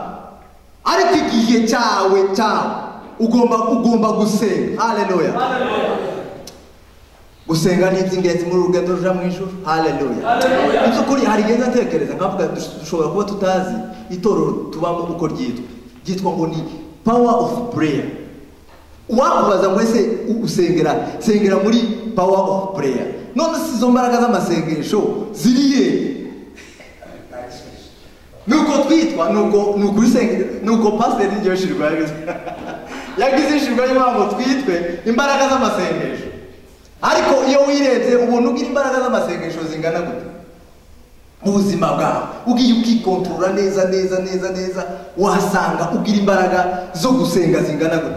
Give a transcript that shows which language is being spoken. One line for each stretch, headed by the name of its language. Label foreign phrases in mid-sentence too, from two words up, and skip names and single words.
Kinyarwanda: Ariko igihe cyawe ugomba gusenga. Haleluya. Gusenga ni iby'ingenzi muri urugendo ruja mu ijuru. Haleluya. Ibyo kuri hari igihe ntekereza nkavuga dushobora kuba tutazi itorero tubamo uko ryitwa ngo ni
English: power of prayer.
Kinyarwanda: Wakubaza ngo ese sengera muri
English: power of prayer,
Kinyarwanda: none si izo mbaraga z'amasengesho ziriye? Nuko twitwa nuko pastor n'iryo shirwa yagize ishirwa y'impamvu twitwe imbaraga z'amasengesho. Ariko iyo wirebye ubona ugira imbaraga z'amasengesho zingana gute mu buzima bwawe, ugiye ukikontorora neza, wasanga ugira imbaraga zo gusenga zingana gute.